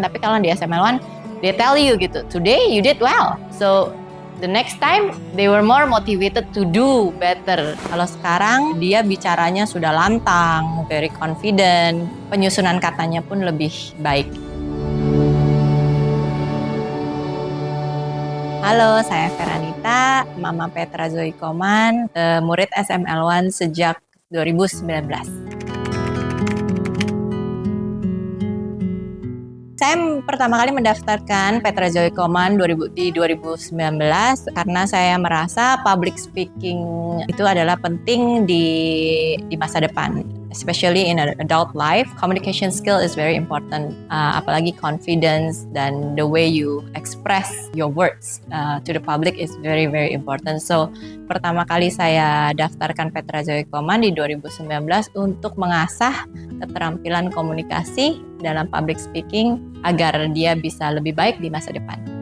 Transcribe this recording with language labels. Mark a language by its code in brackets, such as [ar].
[id] Tapi kalau di [en] SML1 they tell you [id] gitu, [en] today you did well, so the next time they were more motivated to do better. [id] Kalau sekarang dia bicaranya sudah lantang, [en] very confident, [id] penyusunan katanya pun lebih baik. Halo, saya Feranita, Mama Petra Zoe Koman, murid SML1 sejak 2019. Saya pertama kali mendaftarkan Petra Zoe Koman di 2019 karena saya merasa public speaking itu adalah penting di masa depan. [en] Especially in an adult life, communication skill is very important. [id] Apalagi [en] confidence dan the way you express your words to the public is very very important. [id] So pertama kali saya daftarkan Petra Zoe Koman di 2019 untuk mengasah keterampilan komunikasi dalam public speaking agar dia bisa lebih baik di masa depan.